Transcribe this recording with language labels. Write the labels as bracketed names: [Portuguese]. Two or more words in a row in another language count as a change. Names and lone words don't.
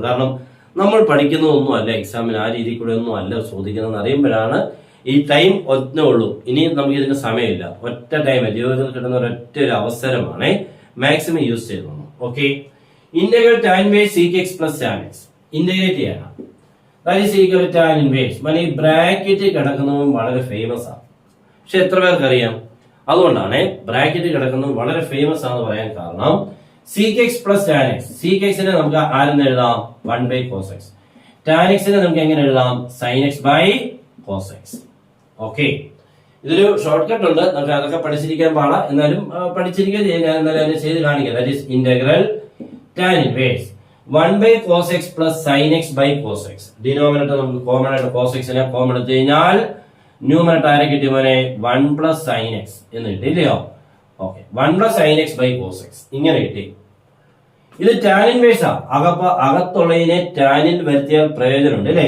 [Malayalam] കാരണം നമ്മൾ പഠിക്കുന്നതൊന്നും അല്ല എക്സാമിന് ആ രീതിയിൽ കൂടെ ഒന്നും അല്ല ചോദിക്കുന്നതെന്ന് അറിയുമ്പോഴാണ് ഈ ടൈം ഒറ്റേ ഉള്ളൂ. ഇനി നമുക്ക് ഇതിന് സമയമില്ല. ഒറ്റ ടൈം ജീവിതത്തിൽ കിട്ടുന്ന ഒരൊറ്റ ഒരു അവസരമാണ് [English] maximum use [Malayalam] ചെയ്യുന്നത്. [English] okay, integral tan inverse sec x plus tan x integrate ചെയ്യണം. that is equal to tan inverse. [Malayalam] ഈ ബ്രാക്കറ്റ് കിടക്കുന്നതും വളരെ ഫേമസ് ആണ്. പക്ഷെ എത്ര പേർക്ക് അറിയാം? അതുകൊണ്ടാണ് ബ്രാക്കറ്റ് കിടക്കുന്നത് വളരെ ഫേമസ് ആണെന്ന് പറയാൻ കാരണം [English] sec x plus tan x. [Malayalam] sec x നെ നമുക്ക് ആരെന്ന് എഴുതാം? [English] 1 by cos x. [Malayalam] tan x നെ നമുക്ക് എങ്ങനെ എഴുതാം? [English] sin x by cos x. [Malayalam] ഓക്കെ, ഇതൊരു [English] short cut [Malayalam] ഉണ്ട്. നമുക്ക് അതൊക്കെ പഠിച്ചിരിക്കാൻ പാടാ, എന്നാലും പഠിച്ചിരിക്കാൻ ചെയ്ത് കാണിക്കാം. [English] that is integral tan inverse 1 by cos x plus sin x by cos x. [Malayalam] ഡിനോമിനേറ്റർ നമുക്ക് കോമൺ ആയിട്ട് cos x നെ കോമൺ എടുത്തു കഴിഞ്ഞാൽ ന്യൂമറേറ്റർ ആരെ കിട്ടിയ പോലെ [English] 1 plus sin x [Malayalam] എന്ന് കിട്ടി, ഇല്ലയോ? ഓക്കെ, [English] 1 plus sin x by cos x [Malayalam] ഇങ്ങനെ കിട്ടി. ഇത് [English] tan inverse [Malayalam] ആ. അകത്തുള്ളതിനെ ടാനിൽ വരുത്തിയാൽ പ്രയോജനമുണ്ട്, അല്ലേ?